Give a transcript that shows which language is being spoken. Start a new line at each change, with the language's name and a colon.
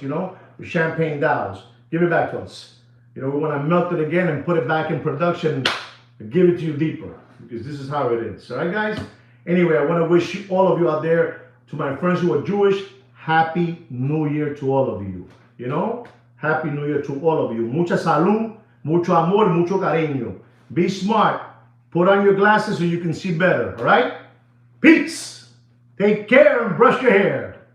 English: The champagne dials. Give it back to us. We want to melt it again and put it back in production and give it to you deeper, because this is how it is. All right, guys. Anyway, I want to wish all of you out there, to my friends who are Jewish, Happy New Year to all of you. Happy New Year to all of you.
Spanish: Mucha salud, mucho amor, mucho cariño.
English: Be smart. Put on your glasses so you can see better. All right? Peace. Take care and brush your hair.